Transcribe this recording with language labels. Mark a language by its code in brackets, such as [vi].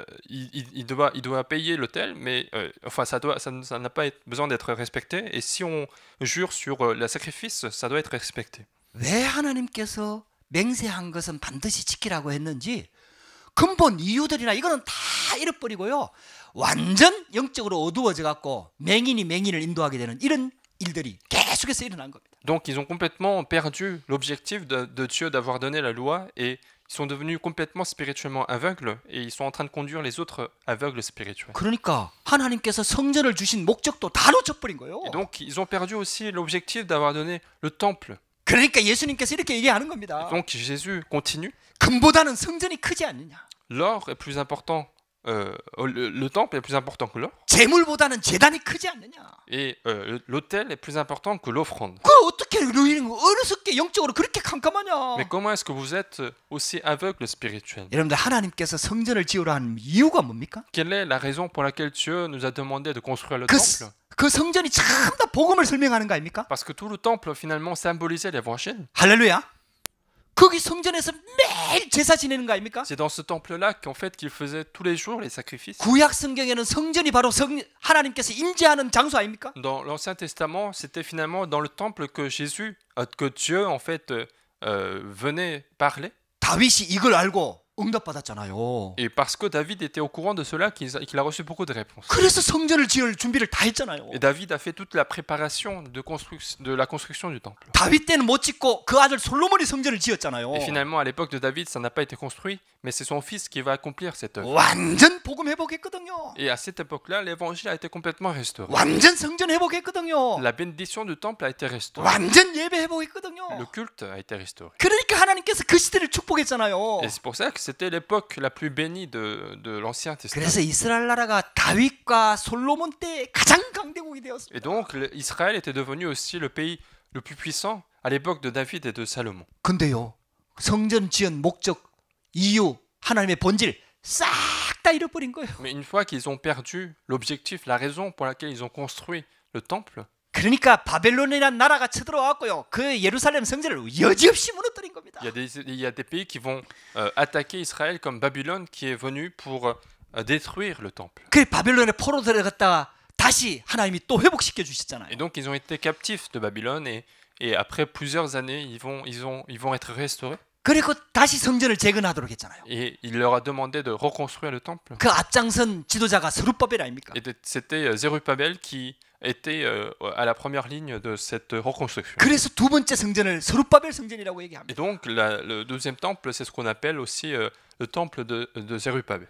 [fr] Il doit payer l'autel, mais enfin ça n'a pas besoin d'être respecté. Et si on jure sur le sacrifice, ça doit être respecté. [ko] 왜 하나님께서 맹세한 것은 반드시 지키라고 했는지 근본 이유들이나 이거는 다 잃어버리고요. 완전 영적으로 어두워져 갖고 맹인이 맹인을 인도하게 되는 이런 일들이 계속해서 일어난 겁니다. [fr] Donc ils ont complètement perdu l'objectif de Dieu d'avoir donné la loi et ils sont devenus complètement spirituellement aveugles et ils sont en train de conduire les autres aveugles spirituels. [ko] 그러니까 하나님께서 성전을 주신 목적도 다 놓쳐버린 거예요. [fr] Et donc ils ont perdu aussi l'objectif d'avoir donné le temple. [ko] 그러니까 예수님께서 이렇게 얘기하는 겁니다. [fr] Et donc Jésus continue. [ko] 금보다는 성전이 크지 않느냐. [fr] L'or est plus important. Le temple est plus important que l'or. [ko] 제물보다는 제단이 크지 않느냐. [fr] Et l'autel est plus important que l'offrande. [ko] 그 어떻게 어리석게 영적으로 그렇게 캄캄하냐. [fr] Mais comment est-ce que vous êtes aussi aveugle spirituel? [ko] 여러분들 하나님께서 성전을 지으라 하는 이유가 뭡니까? [fr] Quelle est la raison pour laquelle Dieu nous a demandé de construire le temple? [ko] 그 성전이 참 다 복음을 설명하는 거 아닙니까? [fr] Parce que tout le temple finalement symbolisait l'évangile. [ko] 할렐루야. 거기 성전에서 매일 제사 지내는 거 아닙니까? [fr] C'est dans ce temple-là qu'en fait qu'il faisait tous les jours les sacrifices. [ko] 구약 성경에는 성전이 바로 하나님께서 임재하는 장소 아닙니까? [fr] Dans l'Ancien Testament, c'était finalement dans le temple que Dieu en fait venait parler. [ko] 다윗이 이걸 알고 응답받았잖아요. [fr] Et parce que David était au courant de cela, qu'il a reçu beaucoup de réponses. [ko] 그래서 성전을 지을 준비를 다 했잖아요. [fr] Et David a fait toute la préparation de la construction du temple. [ko] 다윗 때는 못 짓고 그 아들 솔로몬이 성전을 지었잖아요. [fr] Et finalement, à l'époque de David, ça n'a pas été construit, mais c'est son fils qui va accomplir cette œuvre. [ko] 완전 복음 회복했거든요. [fr] Et à cette époque-là, l'évangile a été complètement restauré. [ko] 완전 성전 회복했거든요. [fr] La bénédiction du temple a été restaurée. [ko] 완전 예배 회복했거든요. [fr] Le culte a été restauré. [ko] 그러니까 하나님께서 그 시대를 축복했잖아요. [fr] Et c'est pour ça que c'était l'époque la plus bénie de l'Ancien Testament. [ko] 그래서 이스라엘 나라가 다윗과 솔로몬 때 가장 강대국이 되었습니다. [fr] Et donc, Israël était devenu aussi le pays le plus puissant à l'époque de David et de Salomon. [ko] 근데요, 성전 지은 목적, 이유, 하나님의 본질 싹 다 잃어버린 거예요. [fr] Mais une fois qu'ils ont perdu l'objectif, la raison pour laquelle ils ont construit le temple, [ko] 그러니까 바벨론이라는 나라가 쳐들어왔고요. 그 예루살렘 성전을 여지없이 무너뜨린 겁니다. [fr] il y a des pays qui vont attaquer Israël comme Babylone qui est venu pour détruire le temple. [ko] 그 바벨론에 포로 들어갔다가 다시 하나님이 또 회복시켜 주셨잖아요. [fr] Et donc ils ont été captifs de Babylone et après plusieurs années ils vont être restaurés. [ko] 그리고 다시 성전을 재건하도록 했잖아요. [fr] Et il leur a demandé de reconstruire le temple. [ko] 그 앞장선 지도자가 스룹바벨 아닙니까? [fr] Et c'était Zerubbabel qui était à la première ligne de cette reconstruction. [ko] 그래서 두 번째 성전을 스룹바벨 성전이라고 얘기합니다. [fr] Et donc le deuxième temple, c'est ce qu'on appelle aussi le temple de Zerubbabel.